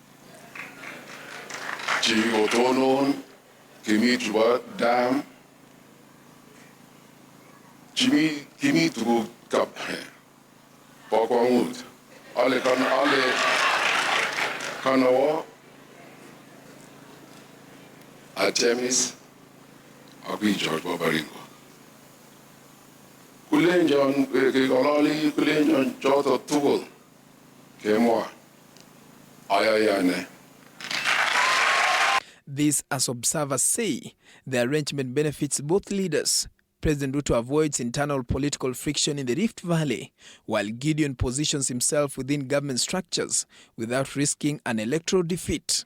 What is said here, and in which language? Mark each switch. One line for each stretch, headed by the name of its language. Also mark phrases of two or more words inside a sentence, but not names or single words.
Kalenjin: chi otonon kimi chuba dam kimi tuku kap pokwangut ale kanawa atemis Abi George Baringo. Kulenjon kekololi kulenjon choto tugul kemwa ayayane.
English: This, as observers say, the arrangement benefits both leaders. President Ruto avoids internal political friction in the Rift Valley, while Gideon positions himself within government structures without risking an electoral defeat.